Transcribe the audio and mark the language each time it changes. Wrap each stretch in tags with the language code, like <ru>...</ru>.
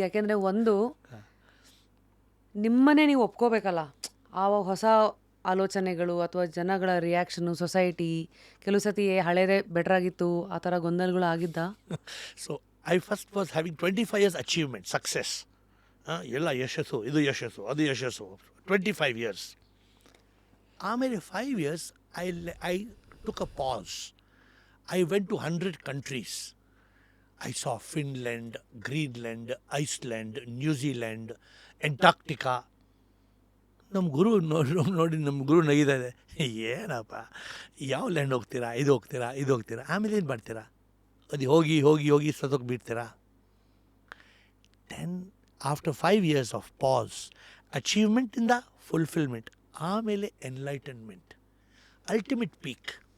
<kn>ಯಾಕೆಂದರೆ ಒಂದು ನಿಮ್ಮನ್ನೇ ನೀವು ಒಪ್ಕೋಬೇಕಲ್ಲ, ಆ ಹೊಸ ಆಲೋಚನೆಗಳು ಅಥವಾ ಜನಗಳ ರಿಯಾಕ್ಷನು, ಸೊಸೈಟಿ, ಕೆಲವು ಸತಿ ಹಳೇದೇ ಬೆಟ್ರಾಗಿತ್ತು ಆ ಥರ ಗೊಂದಲಗಳು ಆಗಿದ್ದ.</kn> <en>so I first was having 25 years achievement, success,</en> <kn>ಎಲ್ಲ ಯಶಸ್ಸು, ಇದು ಯಶಸ್ಸು, ಅದು ಯಶಸ್ಸು,</kn> <en>25 years. ಆಮೇಲೆ 5 years I took a pause. I went to 100 countries. I saw Finland, Greenland, Iceland, New Zealand, Antarctica.</en> <kn>ನಮ್ಮ ಗುರು ನಗಿದ್ದಾರೆ, ಏನಪ್ಪ ಯಾವ ಲ್ಯಾಂಡ್ ಹೋಗ್ತೀರಾ, ಇದು ಹೋಗ್ತೀರಾ, ಆಮೇಲೆ ಏನು ಮಾಡ್ತೀರಾ? ಅದು ಹೋಗಿ ಸತ್ತೋಗಿ ಬಿಡ್ತೀರಾ?</kn> <en>Then after 5 years of pause, ಅಚೀವ್ಮೆಂಟಿಂದ fulfilment, ಆಮೇಲೆ enlightenment, ultimate peak.</en>